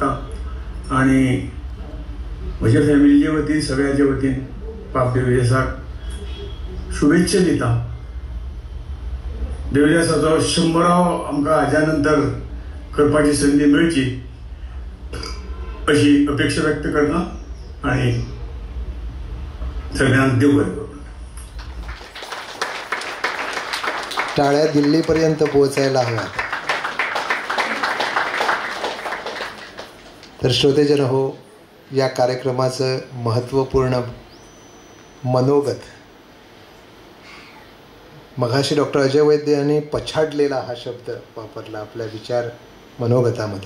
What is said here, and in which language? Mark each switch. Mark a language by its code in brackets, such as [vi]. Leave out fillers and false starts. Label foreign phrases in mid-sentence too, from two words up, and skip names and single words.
[kok] आनी म्हज्या फॅमिलीचे वतीन, सगळ्यांचे वतीन बाब देवदासाक शुभेच्छा दिता. देवदासाचो 100रावो आमकां हाज्या नंतर करपाची संदी मेळची अशी अपेक्षा व्यक्त करता आनी सगळ्यांक देव बरें करूं. [mr] टाळ्या दिल्लीपर्यंत पोहोचायला हव्यात. तर श्रोतेजन हो, या कार्यक्रमाचं महत्त्वपूर्ण मनोगत मघाशी डॉक्टर अजय वैद्य यांनी पछाडलेला हा शब्द वापरला आपल्या विचार मनोगतामध्ये.